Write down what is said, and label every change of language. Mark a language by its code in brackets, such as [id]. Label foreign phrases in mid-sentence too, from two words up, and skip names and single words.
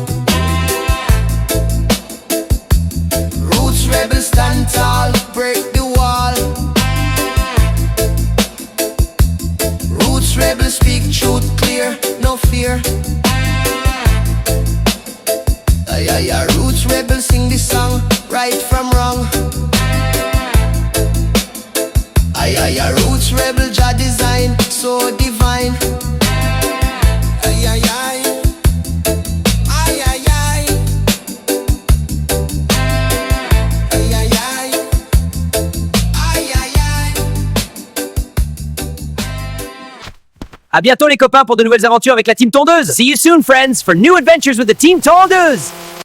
[en] Roots rebel stand tall, break the wall. Roots rebel speak truth clear, no fear. Ay, ay, ay, roots rebel sing this song, right from wrong. Ay, ay, ay, roots rebel Jah design, so divine. Ay, ay, ay. Ay, ay, ay. Ay, ay, ay. Ay, ay, ay. [fr] À bientôt les copains pour de nouvelles aventures avec la team tondeuse. [en] See you soon friends for new adventures with the team tondeuse.